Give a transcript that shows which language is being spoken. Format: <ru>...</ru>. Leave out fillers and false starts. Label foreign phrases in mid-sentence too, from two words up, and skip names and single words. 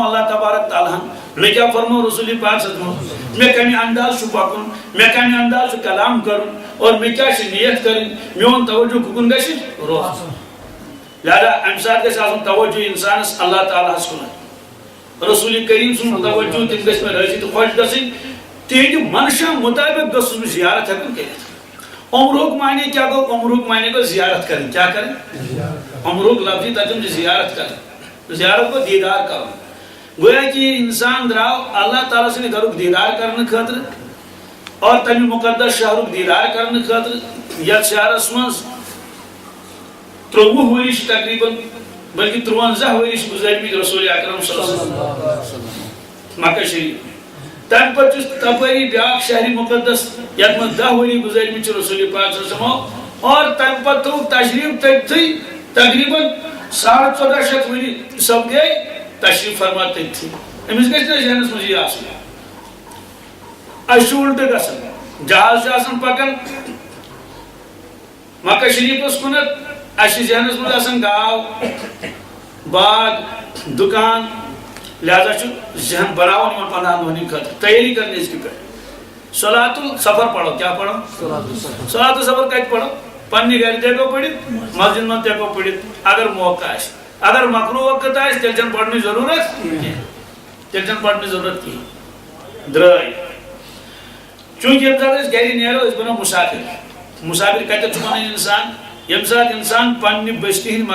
<ks>اللہ تبارک تعالیٰ ہن مےٚ کیٛاہ فرمو رسول پاک</ks> <ar>صلی اللہ علیہ وسلم</ar> <ks>مےٚ کمہِ انداز چھُ پکُن مےٚ کمہِ انداز چھُ کلام کرُن اور مےٚ کیٛاہ چھِ نیت کرٕنۍ میون توجہ کُکُن گژھِ روزُن لہذا امہِ ساتہٕ گژھِ آسُن توجہ انسانس اللہ تعالیٰ ہس کُن رسول کریم سُنٛد توجہ تم گژھِ مےٚ رٲضی تہٕ خۄش گژھٕنۍ تہنٛدِ منشا مطابق گٔژھٕس بہٕ زیارت ہٮ۪کُن کٔرِتھ عمرُک معنی کیٛاہ گوٚو عمرُک معنی گوٚو زیارت کرٕنۍ کیٛاہ کرٕنۍ عمرُک لفظی ترجمہ چھُ زیارت کرٕنۍ زیارت گوٚو دیدار کرُن گویا کہ یہ انسان دراو اللہ تعالیٰ سٕنٛدِ گرُک دیدار کرنہٕ خٲطرٕ اور تمہِ مقدس شہرُک دیدار کرنہٕ خٲطرٕ یتھ شہرس منٛز 23 ؤری چھِ تقریباً بلکہ 53 ؤری چھِ گزٲرمٕتۍ رسول اکرم</ks> <ar>صلی اللہ علیہ وسلم</ar> <ks>مکہ شریف تمہ پتہٕ چھُس تپٲری بیاکھ شہری مقدس یتھ منٛز 10 ؤری گزٲرمٕتۍ چھِ رسول پاک</ks> <ar>صلی اللہ علیہ وسلم</ar> <ks>اور تمہ پتہٕ تھوٚوُکھ تشریف تٔتتھٕے تقریباً 1450 ؤری سپدے تشریف فرما تٔتتھٕے أمِس گژھِ نہٕ ذہنس منٛز یہِ آسُن اَسہِ چھُ اُلٹہٕ گژھان جہاز چھُ آسان پکان مکہ شریفس کُنتھ اَسہِ چھِ ذہنس منٛز آسان گاو باغ دُکان لہذا چھُ ذہن بناوان یِمن 15 دۄہن ہٕنٛدِ خٲطرٕ تیٲری کرنہِ أزکہِ پٮ۪ٹھ</ks> <ar>صلات السفر</ar> <ks>پڑھو کیا پڑھو</ks> <ar>صلات السفر</ar> <ks>کتہِ پڑھو پننہِ گرِ تہِ ہٮ۪کو پٔرِتھ مسجد منٛز تہِ ہٮ۪کو پٔرِتھ اگر موقع آسہِ اگر مکروہ وقت آسہِ تیٚلہِ چھنہٕ پرنٕچ ضروٗرت کینٛہہ تیٚلہِ چھنہٕ پرنٕچ ضروٗرت کِہیٖنۍ درٛاے چوٗنٛکہِ ییٚمہِ ساتہٕ أسۍ گرِ نیرو أسۍ بنو مُسافِر مُسافِر کتٮ۪تھ چھُ بنان انسان ییٚمہِ ساتہٕ انسان پننہِ بستی ہٕنٛدۍ</ks>